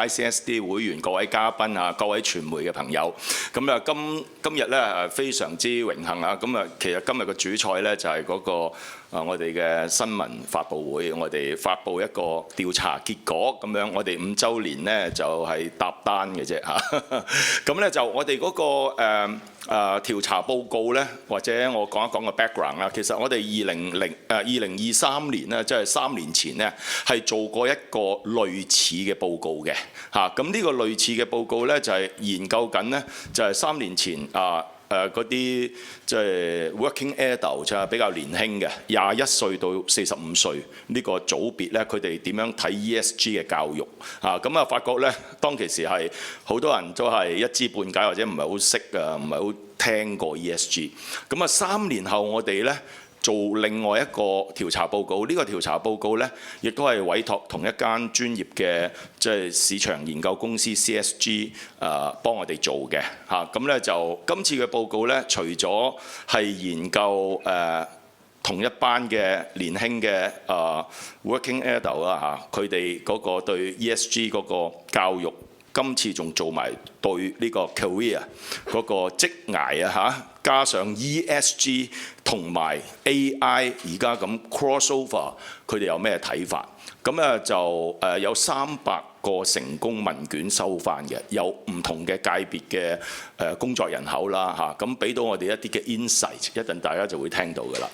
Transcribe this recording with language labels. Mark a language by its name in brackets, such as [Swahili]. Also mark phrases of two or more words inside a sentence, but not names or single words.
[Cantonese] ICSD 會員、各位嘉賓各位傳媒嘅朋友，咁今日咧非常之榮幸咁其實今日嘅主菜咧就係嗰個我哋嘅新聞發佈會，我哋發佈一個調查結果咁樣，我哋5週年咧就係搭單嘅啫咁咧就我哋嗰個調查報告咧，或者我講一講個 background 啦。其實我哋 2023年咧，即係3年前咧，係做過一個類似嘅報告嘅咁呢個類似嘅報告咧，就係研究緊咧，就係3年前嗰啲即係 [English] working adult [Cantonese] 就係比較年輕嘅21歲到45歲呢個組別咧，佢哋點樣睇 ESG 嘅教育咁發覺咧，當其時係好多人都係一知半解或者唔係好識唔係好聽過 ESG。咁3年後我哋咧做另外一個調查報告，呢個調查報告咧，亦都係委託同一間專業嘅即係市場研究公司 CSG 幫我哋做嘅咁咧就今次嘅報告咧，除咗係研究同一班嘅年輕嘅 [English] working adult [Cantonese] 啦佢哋嗰個對 ESG 嗰個教育，今次仲做埋對呢個 career 嗰個職涯加上 ESG 同埋 AI 而家咁 crossover， 佢哋有咩睇法？咁就有300個成功問卷收翻嘅，有唔同嘅界別嘅工作人口啦咁俾到我哋一啲嘅 insight， 一陣大家就會聽到㗎啦。